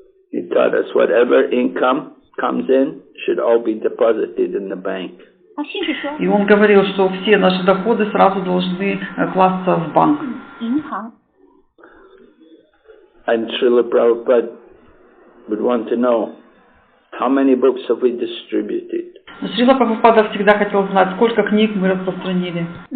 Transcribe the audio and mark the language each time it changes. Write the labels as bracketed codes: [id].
[en] He taught us whatever income comes in should all be deposited in the bank. [ru] И он говорил, что все наши доходы сразу должны класться в банк. [en] And Srila Prabhupada would want to know how many books have we distributed. [ru] Шрила Прабхупада всегда хотел знать, сколько книг мы распространили.